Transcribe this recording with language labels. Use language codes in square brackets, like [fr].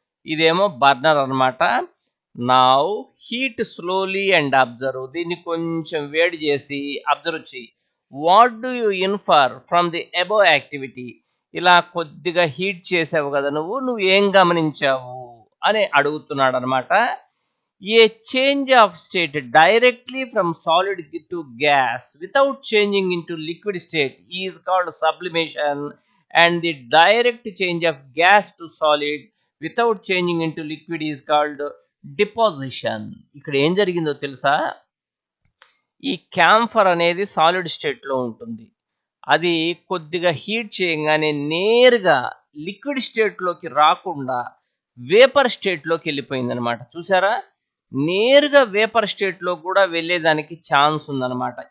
[te] ఇదేమో బర్నర్ అనమాట. [en] Now heat slowly and observe. [te] దీన్ని కొంచెం వేడి చేసి అబ్జర్వ్ చెయ్యి. [en] What do you infer from the above activity? [te] ఇలా కొద్దిగా హీట్ చేసావు కదా నువ్వు ఏం గమనించావు అని అడుగుతున్నాడు అనమాట. [en] A change of state directly from solid to gas without changing into liquid state is called sublimation, and the direct change of gas to solid without changing into liquid is called deposition. [te] ఇక్కడ ఏం జరిగిందో తెలుసా, ఈ camphor అనేది solid state లో ఉంటుంది. అది కొద్దిగా హీట్ చేయగానే నేరుగా లిక్విడ్ స్టేట్ లోకి రాకుండా వేపర్ స్టేట్ లోకి వెళ్ళిపోయింది అనమాట. చూసారా, నేరుగా వేపర్ స్టేట్ లో కూడా వెళ్ళేదానికి ఛాన్స్ ఉందన్నమాట.